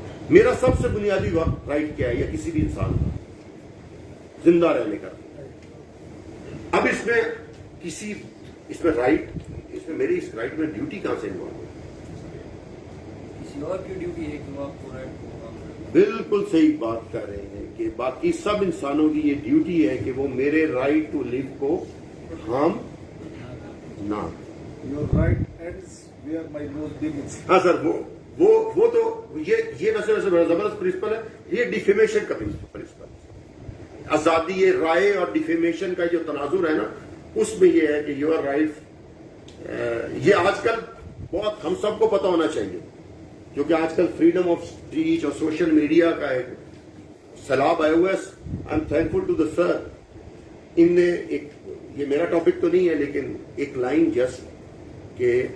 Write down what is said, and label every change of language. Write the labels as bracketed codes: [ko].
[ur] میرا سب سے بنیادی رائٹ کیا ہے یا کسی بھی انسان کا زندہ رہنے کا اب اس میں رائٹ اس میں میری اس رائٹ میں ڈیوٹی کہاں سے انوالو ہے کسی اور کی ڈیوٹی ہے کہ وہ آپ کو رائٹ کو کام کرے. بالکل صحیح بات کر رہے ہیں کہ باقی سب انسانوں کی یہ ڈیوٹی ہے کہ وہ میرے رائٹ ٹو لیو کو ہارم نہ [en] Your right ends where my nose begins. [ur] ہاں سر وہ تو یہ ویسے بڑا زبردست پرنسپل ہے یہ ڈیفیمیشن کا پرنسپل آزادی رائے اور ڈیفیمیشن کا جو تناظر ہے نا اس میں یہ ہے کہ یور رائٹ یہ آج کل بہت ہم سب کو پتہ ہونا چاہیے کیونکہ آج کل فریڈم آف اسپیچ اور سوشل میڈیا کا ایک سیلاب آیا ہوا ہے [en] I am thankful to the sir [ur] ان نے ایک یہ میرا ٹاپک تو نہیں ہے لیکن ایک لائن جسٹ کہ